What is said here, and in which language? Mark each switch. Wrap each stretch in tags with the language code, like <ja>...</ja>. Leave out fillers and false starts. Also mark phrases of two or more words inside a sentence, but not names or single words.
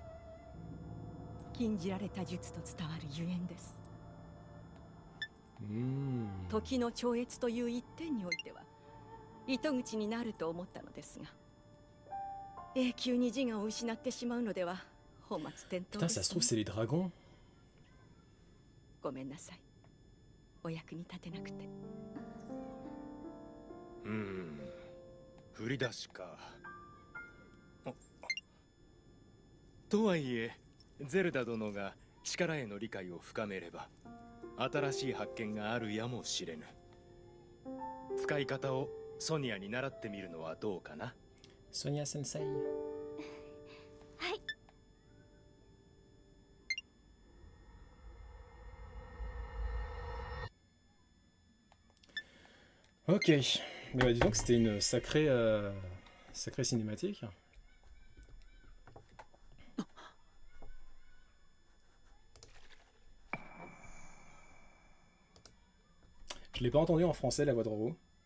<ja>禁じられた術と伝わるゆえんです。時の超越という一点においては糸口になると思ったのですが、永久に自我を失ってしまうのでは本末転倒</ja> <fr>Putain,</fr> <ja>です、</ja> <fr>ça se trouve, c'est les dragons.</fr> <ja>ごめんなさい。お役に立てなくて。振り出しか。とはいえゼルダ殿が力への理解を深めれば新しい発見があるやもしれぬ。使い方をソニアに習ってみるのはどうかな。</ja> <fr>Sonia Sensei.</fr> <ja>はい。</ja> <fr>Ok, mais bah, dis donc c'était une sacrée, sacrée cinématique. Je l'ai pas entendu en français la voix de Roro.</fr>